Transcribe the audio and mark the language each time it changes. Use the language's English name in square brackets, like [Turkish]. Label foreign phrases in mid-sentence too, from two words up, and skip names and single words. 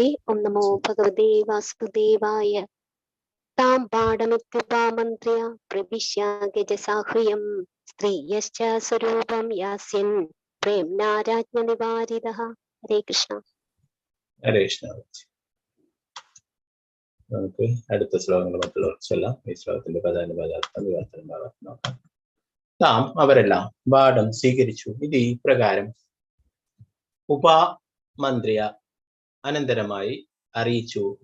[Sanskrit] Om Namo Bhagavate Vasudevaya. Tambadamitupamandrya pravishya gajasahvayam striyascha swarupam yasyan premna rajnani varidaha. Hare Krishna. Hare Krishna. [Malayalam] നമുക്ക് അടുത്ത ശ്ലോകങ്ങൾ മറ്റുള്ളവർക്ക് ചൊല്ലാം. ഈ ശ്ലോകത്തിന്റെ പദാനുപദാർത്ഥം വിവർത്തനം നോക്കാം. താം അവരെല്ലാം പാഠം സ്വീകരിച്ചു. ഇത് ഈ പ്രകാരം ഉപമന്ത്രിയ അനന്തരമായി അറിയിച്ചു.